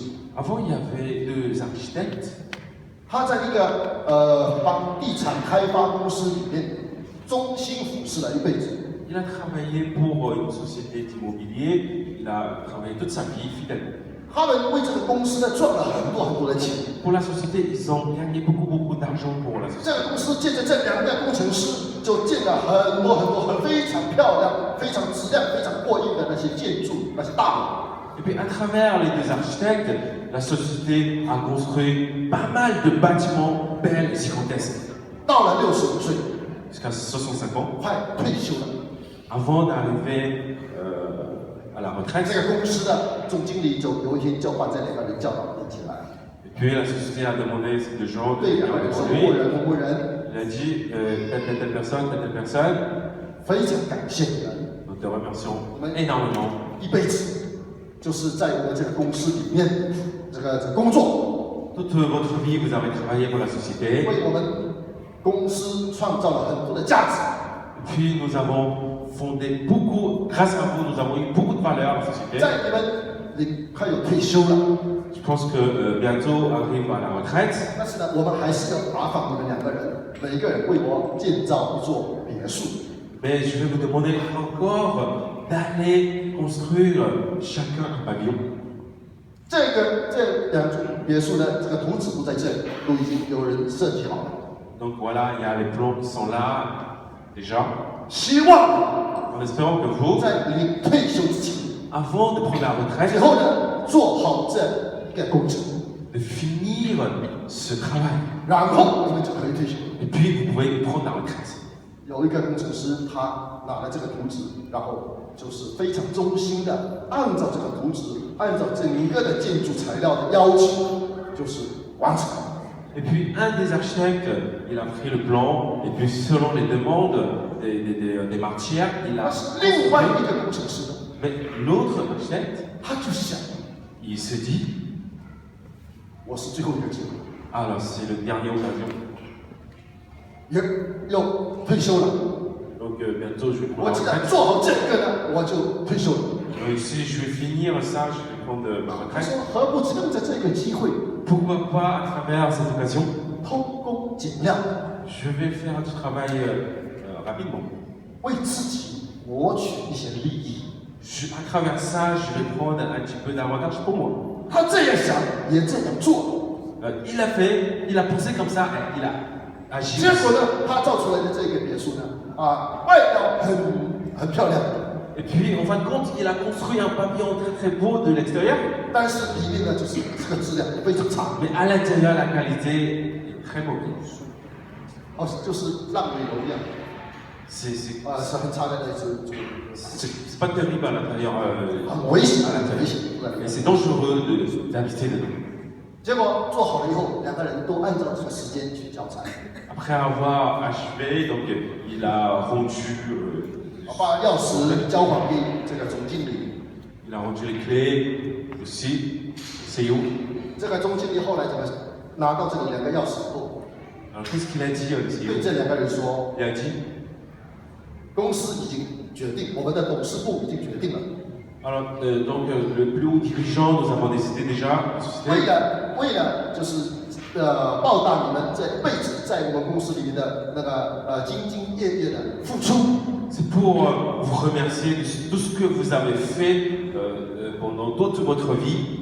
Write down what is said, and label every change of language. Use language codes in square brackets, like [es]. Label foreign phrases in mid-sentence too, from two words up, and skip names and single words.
[fr] Avant, il y avait 2 architectes. [zh] 他在一个房地产开发公司里面忠心服侍了一辈子。 [fr] Il a travaillé pour une société d'immobilier. Il a travaillé toute sa vie fidèlement. [zh] 他们为这个公司呢赚了很多的钱。 [fr] Pour la société, ils ont gagné beaucoup d'argent pour la [zh] 这 [fr] société. [zh] 个公司借着这2个工程师，就建了很多非常漂亮、非常质量非常过硬的那些建筑、那些大楼。 [fr] Et puis à travers les 2 architectes, la société a construit pas mal de bâtiments belles et gigantesques. [zh] 到了65岁， [fr] Jusqu'à 65 ans. [zh] 快退休了。 [fr] Avant d'arriver à la [zh] 这 [fr] retraite. [zh] 个公司的总经理就有一天就把这2个人叫到面前来， [fr] Et puis la société a demandé ces 2 gens de [zh] 对2 [fr] venir [zh] 个人说：“ [fr] devant [zh] 某 [fr] lui. [zh] 人某人， [fr] Il a dit telle personne, telle personne. [zh] 非常感谢你们， [fr] Nous te remercions énormément. [zh] 一辈子就是在我们这个公司里面这个工作， [fr] Toute votre vie, vous avez travaillé pour la société. [zh] 为我们公司创造了很多的价值。 [fr] Puis nous avons fondé beaucoup, grâce à vous, nous avons eu beaucoup de valeur à la société. [zh] 在你们你快有退休了， [fr] Je pense que bientôt arrive à la retraite. [zh] 但是呢，我们还是要麻烦你们2个人，每一个人为我建造一座别墅。 [fr] Mais je vais vous demander encore d'aller construire chacun un pavillon. [zh] 这2座别墅呢，这个图纸都在这里，都已经有人设计好了。 [fr] Donc voilà, il y a les plans qui sont là déjà. [zh] 希望 [fr] En espérant que vous, [zh] 在你退休之前， [fr] avant de prendre la [zh] 最 [fr] retraite, [zh] 后呢，做好这个工程， [fr] de finir ce travail. [zh] 然后你们就可以退休。 [fr] Et puis vous pouvez prendre la retraite. [zh] 有一个工程师，他拿了这个图纸，然后就是非常忠心的按照这个图纸，按照整个的建筑材料的要求，就是完成。 [fr] Et puis un des architectes, il a pris le plan, et puis selon les demandes des matières, il [zh] 但 [fr] a... [zh] 是另外一个工程师呢， [fr] Mais l'autre architecte, [zh] 他就想， [fr] il se dit, [zh] 我是最后一个机会， [fr] alors c'est le dernier occasion. [zh] 也要退休了。 [fr] Donc bientôt je vais [zh] 我 [fr] prendre [zh] 既 [fr] la [zh] 然 [fr] retraite. [zh] 做好这个呢，我就退休了。 [fr] Donc si je vais finir ça, je vais prendre ma [zh] 他 [fr] retraite. [zh] 说，何不趁着这个机会， [fr] Pourquoi pas, à travers cette occasion, [zh] 偷工减料， [fr] je vais faire du travail rapidement. [zh] 为自己谋取一些利益。 [fr] À travers ça, je vais prendre un petit peu d'avantage pour moi. [zh] 他这样想，也这样做。 [fr] Il a fait, il a pensé comme ça, et il a agi. [zh] 结果呢，他造出来的这个别墅呢，外表很漂亮， [fr] Et puis, en fin de compte, il a construit un pavillon très beau de l'extérieur, [zh] 但是里面呢，就是这个质量非常差， [fr] mais à l'intérieur, la qualité est très mauvaise. [zh] 就是烂尾楼一样， [fr] C'est [zh] 是很差的那种， [fr] c'est pas terrible à l'intérieur, [zh] 很危险， [fr] à [zh] 很危 [fr] l'intérieur. [zh] 险。 [fr] Et c'est dangereux d'habiter dedans. [zh] 结果做好了以后，2个人都按照这个时间去交差， [fr] Après avoir achevé, donc il a rendu, [zh] 把钥匙交还给这个总经理。 [fr] il a rendu les clés aussi, CEO. [zh] 这个总经理后来怎么拿到这个2个钥匙以后， [fr] Alors qu'est-ce qu'il a dit, le [zh] 对 [fr] CEO? [zh] 这2个人说， [fr] Il a dit, [zh] 公司已经决定，我们的董事部已经决定了。 [fr] alors donc le plus haut dirigeant, nous avons décidé déjà, la société, [zh] 为了就是报答你们这一辈子在我们公司里面的那个兢兢业业的付出， [fr] c'est pour vous remercier de tout ce que vous avez fait pendant toute votre vie.